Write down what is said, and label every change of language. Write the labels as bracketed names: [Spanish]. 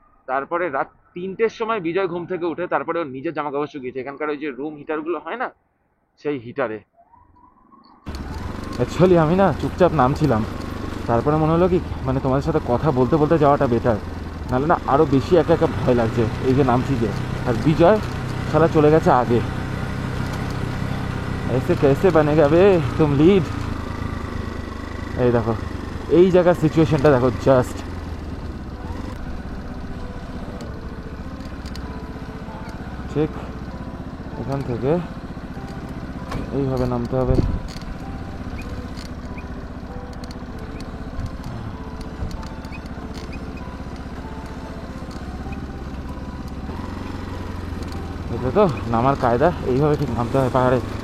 [Bangla] তারপরে রাত 3টের সময় বিজয় ঘুম থেকে উঠে তারপরে ওর নিজের জামা কাপড় শুকিয়েছে, এখানকার ওই যে রুম হিটারগুলো হয় না, সেই হিটারে। অ্যাকচুয়ালি আমি না চুপচাপ নামছিলাম, তারপরে মনে হলো কি মানে তোমাদের সাথে কথা বলতে বলতে যাওয়াটা বেটার, নাহলে না আরও বেশি একা একা ভয় লাগছে। এই যে নামছি যে, আর বিজয় সারা চলে গেছে আগে। [Hindi] ऐसे कैसे बनेगा बे तुम लीड। [Bangla] এই দেখো এই জায়গার সিচুয়েশনটা দেখো জাস্ট। ঠিক এখান থেকে এইভাবে নামতে হবে। এটা তো নামার কায়দা, এইভাবে ঠিক নামতে হয় পাহাড়ে।